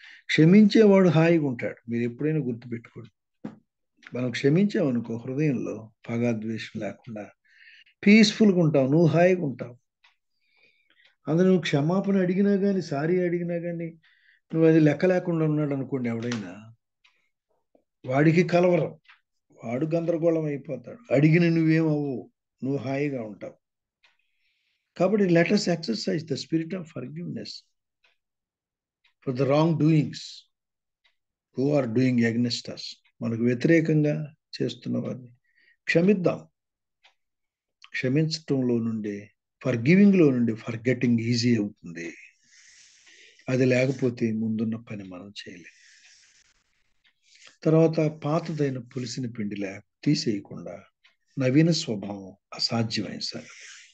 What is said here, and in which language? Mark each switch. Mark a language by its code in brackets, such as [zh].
[te] క్షమించేవాడు హాయిగా ఉంటాడు. మీరు ఎప్పుడైనా గుర్తుపెట్టుకోండి, మనం క్షమించామనుకో, హృదయంలో పగాద్వేషం లేకుండా పీస్ఫుల్గా ఉంటావు, నువ్వు హాయిగా ఉంటావు. అందులో నువ్వు క్షమాపణ అడిగినా కానీ, సారీ అడిగినా కానీ, నువ్వు అది లెక్క లేకుండా ఉన్నాడు అనుకోండి, ఎవడైనా వాడికి కలవరం, వాడు గందరగోళం అయిపోతాడు. అడిగిన నువ్వేమవు, నువ్వు హాయిగా ఉంటావు. కాబట్టి [en] Let us exercise the spirit of forgiveness for the wrong doings who are doing against us. [te] మనకు వ్యతిరేకంగా చేస్తున్న వారిని క్షమిద్దాం. క్షమించటంలో నుండి, ఫర్గివింగ్లో నుండి ఫర్గెటింగ్ ఈజీ అవుతుంది. అది లేకపోతే ముందున్న పని మనం చేయలేం. తర్వాత పాతదైన పులిసిన పిండి తీసేయకుండా నవీన స్వభావం అసాధ్యమైన సంగతి.